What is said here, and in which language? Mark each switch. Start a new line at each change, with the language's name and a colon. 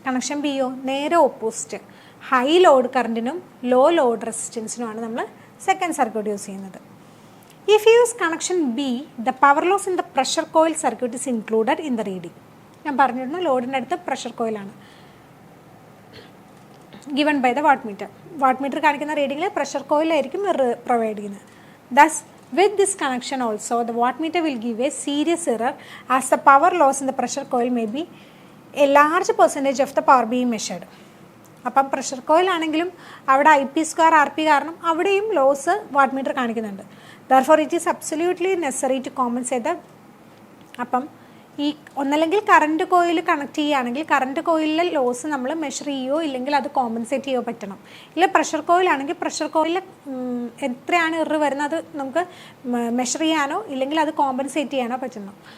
Malayalam: Connection Bയോ നേരെ opposite, high load കറണ്ടിനും law load റെസിസ്റ്റൻസിനുമാണ് നമ്മൾ second circuit use ചെയ്യുന്നത്.
English: If you use connection B, the power loss in the pressure coil circuit is included in the reading.
Malayalam: ഞാൻ പറഞ്ഞിരുന്നു ലോഡിൻ്റെ അടുത്ത് pressure കോയിലാണ്
English: Given by the watt meter.
Malayalam: Watt meter കാണിക്കുന്ന റീഡിങ്ങിൽ pressure കോയിലായിരിക്കും provide ചെയ്യുന്നത്.
English: Thus with this connection also the wattmeter will give a serious error as the power loss in the pressure coil may be a large percentage of the power being measured.
Malayalam: അപ്പം pressure coil ആണെങ്കിലും അവിടെ IP² RP കാരണം അവിടെയും loss wattmeter കാണിക്കുന്നുണ്ട്.
English: therefore it is absolutely necessary to compensate the.
Malayalam: അപ്പം ഈ ഒന്നല്ലെങ്കിൽ current coil connect ചെയ്യുകയാണെങ്കിൽ കറണ്ട് കോയിലിലെ ലോസ് നമ്മൾ മെഷർ ചെയ്യുകയോ ഇല്ലെങ്കിൽ അത് കോമ്പൻസേറ്റ് ചെയ്യുകയോ പറ്റണം. ഇല്ല പ്രഷർ കോയിലാണെങ്കിൽ പ്രഷർ കോയിലിൽ എത്രയാണ് ഇറർ വരുന്നത് നമുക്ക് മെഷർ ചെയ്യാനോ ഇല്ലെങ്കിൽ അത് കോമ്പൻസേറ്റ് ചെയ്യാനോ പറ്റണം.